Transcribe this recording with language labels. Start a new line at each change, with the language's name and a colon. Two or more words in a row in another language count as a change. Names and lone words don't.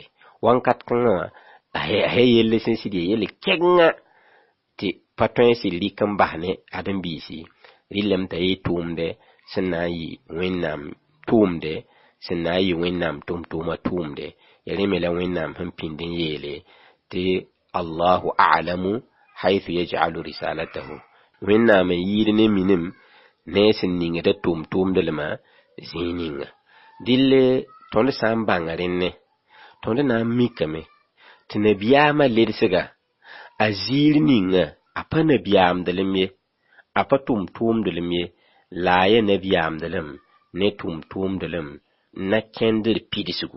Mossi: Wãnkat kãngã wã a ya yelle sẽn sɩd ya yelle kɛgengã tɩ pa tõe n sɩd rɩk n bas ne ãdem-biisi, rɩlame t'a yɩ tʋʋmdɛ sẽn na n yɩ wẽnnaam tʋʋmdɛ, sẽn na n yɩ wẽnnaam tʋʋm-tʋʋmã tʋʋmdɛ, reme la wẽnnaam sẽn pĩndin yeele tɩ
Arabic: الله أعلم حيث يجعل رسالته.
Mossi: wẽnnaam n yɩɩd ne minim ne sẽn ningda tʋʋm-tʋʋmdlmã zĩig ninga. dɩlle tõnd sã n bãnga rẽnne tõnd na n mikame tɩ nabiyaamã ledsga a ziir ninga a pa nabiyaamdlem ye, a pa tʋʋm-tʋʋmdlem ye, la a ya nabiyaamdlem ne tʋʋm-tʋʋmdlem na kẽndr pidsgu.